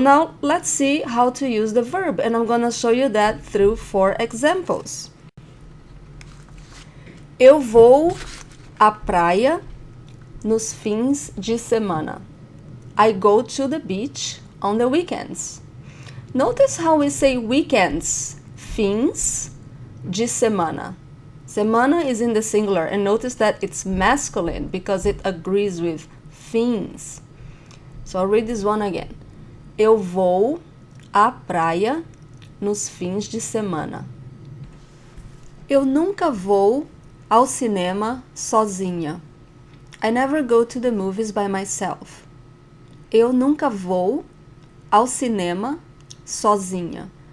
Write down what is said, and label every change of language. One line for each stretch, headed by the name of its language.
English: Now let's see how to use the verb, and I'm gonna show you that through 4 examples.
Portuguese: Eu vou à praia nos fins de semana.
English: I go to the beach on the weekends. Notice how we say weekends,
Portuguese: fins de semana.
English: Semana is in the singular, and notice that it's masculine because it agrees with fins. So I'll read this one again.
Portuguese: Eu vou à praia nos fins de semana. Eu nunca vou ao cinema sozinha.
English: I never go to the movies by myself.
Portuguese: Eu nunca vou ao cinema sozinha.